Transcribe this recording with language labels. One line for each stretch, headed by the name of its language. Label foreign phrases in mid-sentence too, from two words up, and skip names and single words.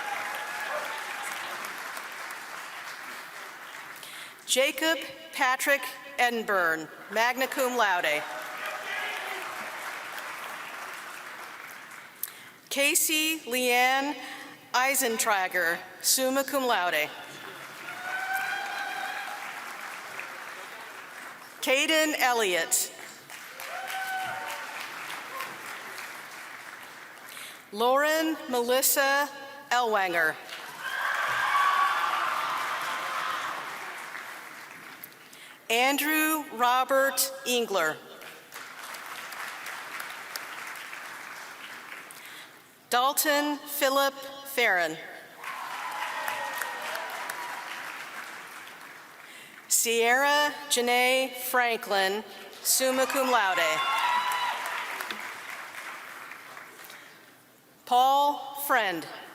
English: Jacob Patrick Edinburgh,
Latin: magna cum laude.
English: Casey Leanne Eisentrager,
Latin: summa cum laude.
English: Caden Elliott. Lauren Melissa Elwanger. Andrew Robert Engler. Dalton Philip Farron. Sierra Janae Franklin,
Latin: summa cum laude.
English: Paul Friend.